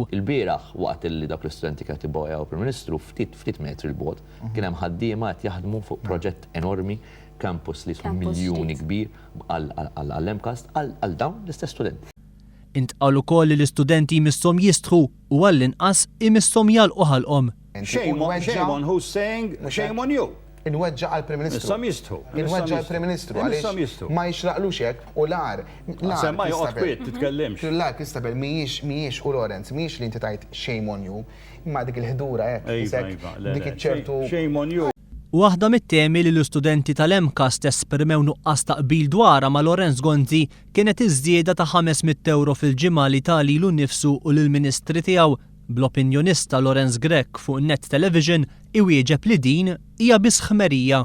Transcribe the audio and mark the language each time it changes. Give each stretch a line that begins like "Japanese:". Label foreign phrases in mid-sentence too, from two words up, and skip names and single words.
Maltese: Il-bieraħ waqt li dak l-istudenti kien tibgħu Prim Ministru ftit metri l-bogħod kien hemm ħaddiema qed jaħdmu fuq proġett enormi, campus li jiswa miljuni kbir għall-MCAST għal dawn l-istess studenti. Intqal ukoll li l-istudenti misshom jistħu u għall-inqas imisshom jalqu ħalqhom.
English: Shame on who's saying shame on you.
Maltese: Inweġġa għal-Prim Ministru. Issa jistħu. Inweġġa għal-Prim Ministru għaliex ma jixraqlux hekk u l-ar. Semma joqgħod kwiet titkellimx. L-ar Kristabel mhijiex u Lorenz mhijiex li inti tajt
English: shame on you,
Maltese: imma dik il-ħdura hekk dik iċ-ċertu.
English: Shame on you.
Maltese: Waħda mit-temi li l-istudenti tal-MCAST esprimew nuqqas taqbil dwarha ma' Lorenz Gonzi kienet iż-żieda ta' 500 euro fil-ġimgħa li talilu nnifsu u lill-Ministri tiegħu. Bl-opinjonista Lorenz Grek fuq Net Television iwieġeb li din hija biss ħmerija.